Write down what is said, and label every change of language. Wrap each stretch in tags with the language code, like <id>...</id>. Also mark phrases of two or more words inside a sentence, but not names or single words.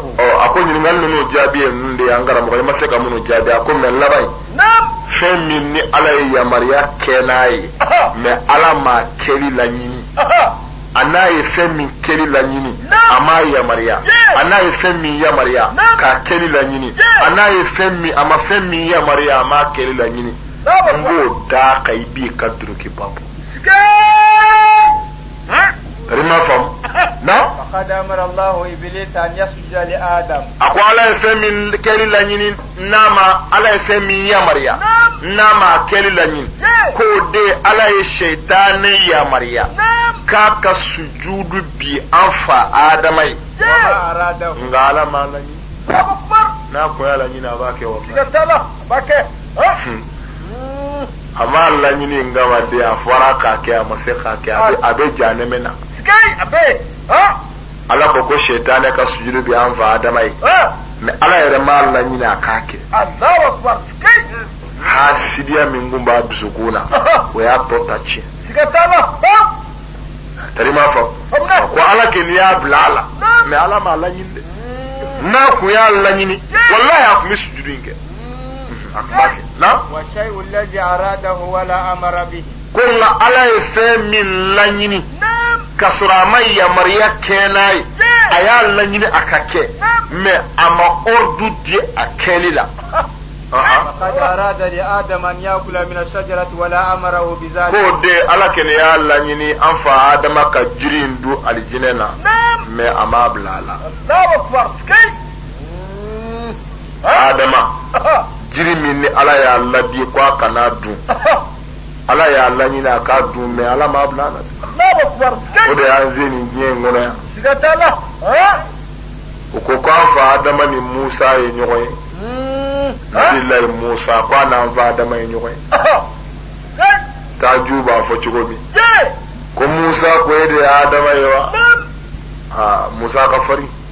<bm>a ko ɲininkali ninnu jaabi ye ninnu de ye an karamɔgɔ i ma se ka minnu jaabi a ko mɛ laban in fɛn min ni ala ye yamaruya kɛ n'a ye mɛ ala m'a kɛli laɲini a n'a ye fɛn min kɛli laɲini a m'a yamaruya a n'a ye fɛn min yamaruya k'a kɛli laɲini a n'a ye fɛn min a ma fɛn min yamaruya a m'a kɛli laɲini n b'o da ka i b'i ka duruki babu tari ma faamu na</bm> <ar>فقد أمر الله إبليس أن يسجد لآدم</ar> <bm>a ko ala ye fɛn min kɛli laɲini n'a ma ala ye fɛn min yamaruya n'a ma kɛli laɲini k'o de ala ye seitanɛ yamaruya k'a ka sujudu bi an fa adama ye</bm> <ar>وما أراده</ar> <bm>nka ala m'a laɲini n'a kun y'a laɲini a b'a kɛ wa a m'a laɲini n kama de a fɔra k'a kɛ a ma se k'a kɛ a bɛ janɛmɛ na ala ko ko seitanɛ ka sujudu bi an fa adama ye mɛ ala yɛrɛ m'a laɲini a k'a kɛ hasidiya min kun b'a dusukun na o y'a tɔ ta tiɲɛ tari m'a fɔ ko ala kɛ n'i y'a bila a la mɛ ala m'a laɲini dɛ n'a kun y'a laɲini walahi a kun bɛ sujudu in kɛ a kun b'a kɛ na</bm> <ar>والشيء الذي أراده ولا أمر به</ar> <bm>ko nka ala ye fɛn min laɲini ka sɔrɔ a ma yamaruya kɛ n'a ye a y'a laɲini a ka kɛ mɛ a ma ordre di a kɛli la</bm> <ar>فقد أراد لآدم أن يأكل من الشجرة ولا أمره بذلك</ar> <bm>k'o de ala kɛnɛ y'a laɲini an fa adama ka jiri in dun alijinɛ na mɛ a m'a bila a la adama jiri min ni ala y'a ladi ko a kana dun ala y'a laɲini a k'a dun mɛ ala m'a bila a la o de y'an se nin diɲɛ in kɔnɔ yan o ko k'an fa adama ni musa ye ɲɔgɔn ye nabilayi musa ko a n'an fa adama ye ɲɔgɔn ye taaju b'a fɔ cogo min ko musa ko e de ye adama ye wa musa ka farin</bm>